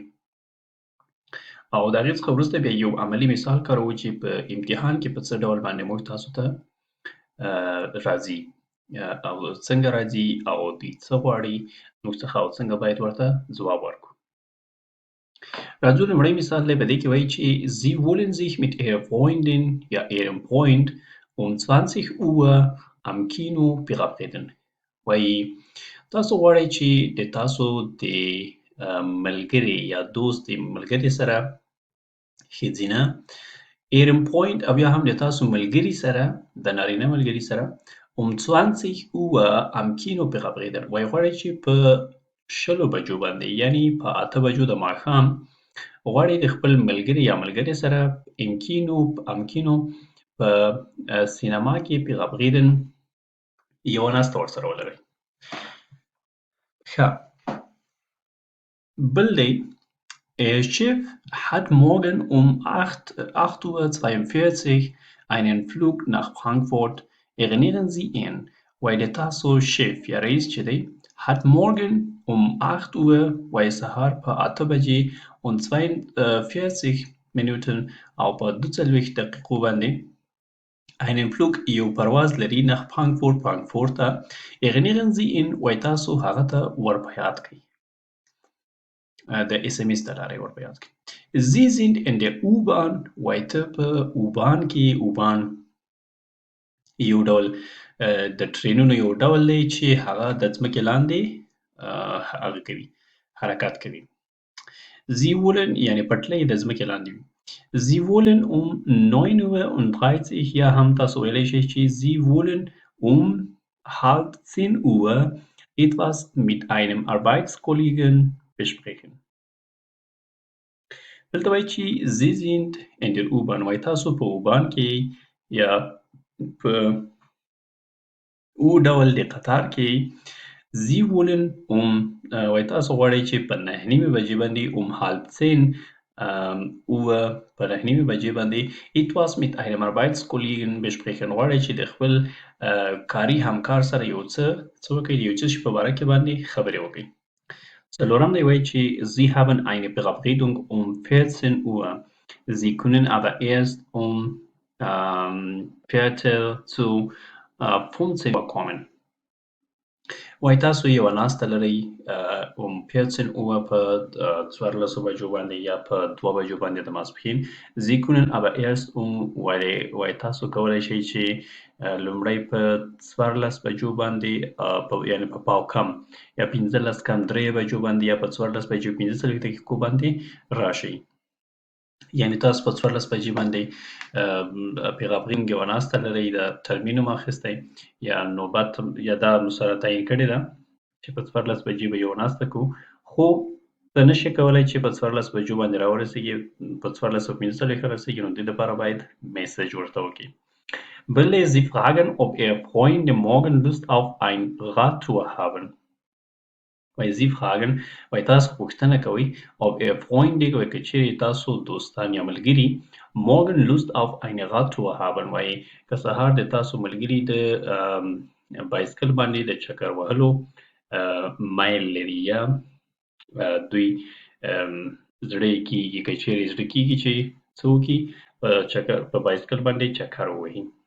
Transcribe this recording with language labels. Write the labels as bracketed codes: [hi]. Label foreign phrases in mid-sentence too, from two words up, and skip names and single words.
[ps] او د هغې څخه وروسته بیا یو عملي مثال کاروو چې په امتحان کې په څه ډول باندې موږ تاسو ته راځي او څنګه راځي او دوی څه غواړي موږ څخه او څنګه باید ورته ځواب ورکړو. راځو لومړی مثال دی، په دې کې وایي چې [de] Sie wollen sich mit Ihrer Freundin یا Ihrem Freund 20 Uhr am Kino verabreden. [ps] وایي تاسو غواړئ چې د تاسو د ملګري یا دوست د ملګري سره ښځینه [de] Ihrem Freund [ps] او یا هم د تاسو ملګري سره د نارینه ملګري سره [de] 20 Uhr am Kino verabreden. [ps] وایي غواړئ چې په 20 بجو باندې یعنی په 8 بجو د ماښام غواړئ د خپل ملګري یا ملګري سره امکینو په سینما کې verabreden یوه ناسته ورسره ولرئ. ښه، بل دی [de] Ihr Chef hat morgen um 8:42 Uhr einen Flug nach Frankfurt. Erinnern Sie ihn. [ps] وایي د تاسو شیف یا رئیس چې دی [de] hat morgen um 8 Uhr [ps] وایي سهار په 8 بجې [de] und 42 Minuten [ps] او په 42 دقیقو باندې [de] einen Flug [ps] یو پرواز لري [de] nach Frankfurt [ps] ته. [de] Erinnern Sie ihn [ps] وایي تاسو هغه ته ور په یاد کړئ، د SMS د لارې ور په یاد کړئ. [de] Sie sind in der U-Bahn [ps] وایي ته په U-Bahn کې U-Bahn یو ډول د ټرینونو یو ډول دی چې هغه د ځمکې لاندې هغه کوي، حرکت کوي. [de] Sie wollen [ps] یعنې پټلۍ د ځمکې لاندې وي. [de] Sie wollen um 9:30 Uhr [ps] یا هم تاسو ویلی شئ چې [de] Sie wollen um 9:30 Uhr etwas mit einem Arbeitskollegen besprechen. [ps] دلته وایي چې [de] Sie sind in der U-Bahn [ps] وایي تاسو په U-Bahn کې یا په او ډول د قطار کې. [de] Sie wollen [ps] وایي تاسو غواړئ چې په 9:30 بجې باندې [de] halb 10 Uhr [ps] په 9:30 بجې باندې [de] etwas mit einem Arbeitskollegen besprechen [ps] غواړئ چې د خپل کاري همکار سره یو څه وکړئ، د یو څه شي په باره کې باندې خبرې وکړئ. څلورم دی وایي چې [de] Sie haben eine Verabredung um 14 Uhr. Sie können aber erst um 14:15 Uhr kommen. [ps] وایي تاسو یوه ناسته لرئ [de] um 14 Uhr [ps] په 14 بجو باندې یا په 2 بجو باندې د ماسپښین. [de] Sie können aber erst [ps] وایي تاسو کولی شئ چې لومړی په 14 بجو باندې یعنې په پاو کم یا 15 کم 3 بجو باندې یا په 14 بجو 15 دقیقو باندې راشئ. یعنې تاسو په 14 بجې باندې پیغامرین یوه ناسته لرئ، د ترمین نوم اخیستی یا نوبت یا دا مو سره تعیین کړې ده چې په 14 بجې به یوه ناسته کوو، خو ته نشې کولی چې په 14 بجو باندې راورسېږي، په 14:15 رسېږي، نو دې لپاره باید میسج ورته وکړي. [de] بلې Sie fragen, ob Ihre Freunde morgen Lust auf ein Radtour haben. [ps] وایي [de] Sie fragen [ps] وایي تاسو پوښتنه کوئ [de] ob Ihre Freunde [ps] وایي که چیرې تاسو دوستان یا ملګري [de] morgen Lust auf eine Radtour haben. [ps] وایي که سهار د تاسو ملګري د بایسکل باندې د چکر وهلو میل لري یا دوی زړه یې کېږي، که چیرې زړه کېږي چې څه وکړي په بایسکل باندې چکر ووهي.